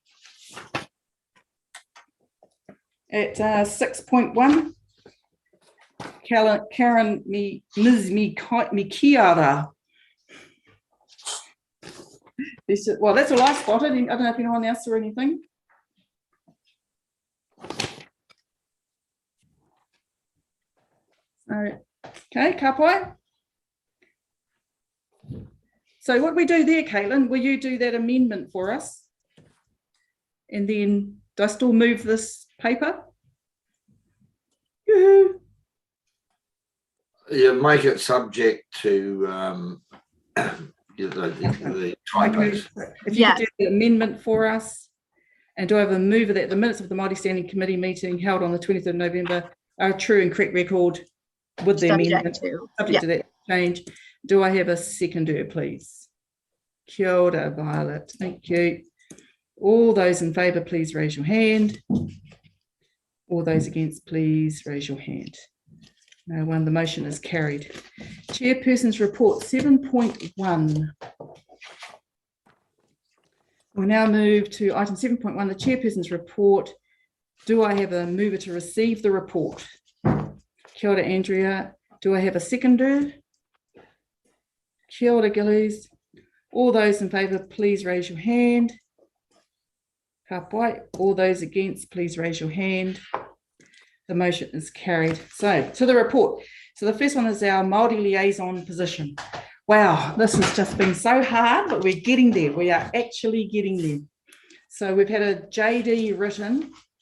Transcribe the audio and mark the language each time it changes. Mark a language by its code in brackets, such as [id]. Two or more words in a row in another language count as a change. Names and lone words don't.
[en] At 6.1, Karen Mikiara. Well, that's all I spotted. I don't know if anyone else saw anything. [mi] Okay, ka pai. [en] So what we do there, Caitlin, will you do that amendment for us? And then do I still move this paper? Yoo-hoo. You make it subject to the typos. If you could do the amendment for us, and do I have a mover that the minutes of the Māori Standing Committee meeting held on the 23rd of November are a true and correct record with the amendment, subject to that change. Do I have a seconder, please? [mi] Kia ora, [en] Violet. Thank you. All those in favour, please raise your hand. All those against, please raise your hand. No one. The motion is carried. Chairperson's report 7.1. We'll now move to item 7.1, the chairperson's report. Do I have a mover to receive the report? [mi] Kia ora, [en] Andrea. Do I have a seconder? [mi] Kia ora, Gillies. [en] All those in favour, please raise your hand. [mi] Ka pai. [en] All those against, please raise your hand. The motion is carried. So to the report. So the first one is our Māori liaison position. Wow, this has just been so hard, but we're getting there. We are actually getting there. So we've had a JD written.